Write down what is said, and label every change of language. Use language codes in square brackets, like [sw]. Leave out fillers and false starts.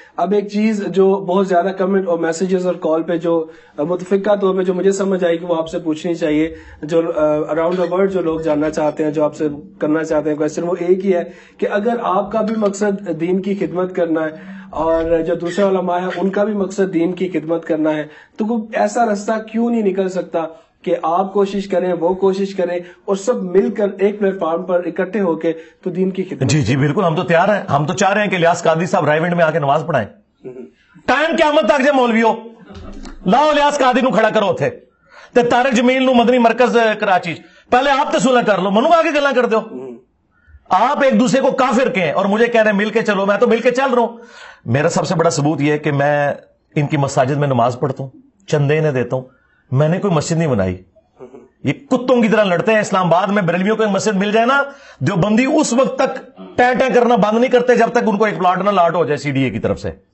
[ur] اب ایک چیز جو بہت زیادہ کمنٹ اور میسیجز اور کال پہ جو متفقہ طور پہ جو مجھے سمجھ آئی کہ وہ آپ سے پوچھنی چاہیے, جو اراؤنڈ دا ورلڈ جو لوگ جاننا چاہتے ہیں, جو آپ سے کرنا چاہتے ہیں کوشچن, وہ ایک ہی ہے کہ اگر آپ کا بھی مقصد دین کی خدمت کرنا ہے اور جو دوسرے علماء ہیں ان کا بھی مقصد دین کی خدمت کرنا ہے, تو کوئی ایسا رستہ کیوں نہیں نکل سکتا کہ آپ کوشش کریں, وہ کوشش کریں, اور سب مل کر ایک پلیٹ فارم پر اکٹھے ہو کے تو دین کی خدمت. جی بالکل, ہم تو تیار ہیں. ہم تو چاہ رہے ہیں کہ الیاس قادری صاحب رائے ونڈ میں آ کے نماز پڑھائیں. [pa] ٹائم قیامت تک جے مولویو لاؤ الیاس قادری نو کھڑا کرو تھے تے طارق جمیل نو مدنی مرکز کراچی پہلے آپ تے صلح کر لو, منو آگے گلاں کر دو. [ur] آپ ایک دوسرے کو کافر کہیں اور مجھے کہہ رہے ہیں مل کے چلو. میں تو مل کے چل رہا ہوں. میرا سب سے بڑا ثبوت یہ ہے کہ میں ان کی مساجد میں نماز پڑھتا ہوں, چندے انہیں دیتا ہوں. میں نے کوئی مسجد نہیں بنائی. یہ کتوں کی طرح لڑتے ہیں. اسلام آباد میں بریلویوں کو ایک مسجد مل جائے نا, دیوبندی اس وقت تک ٹیں کرنا بند نہیں کرتے جب تک ان کو ایک پلاٹ نہ لاٹ ہو جائے سی ڈی اے کی طرف سے.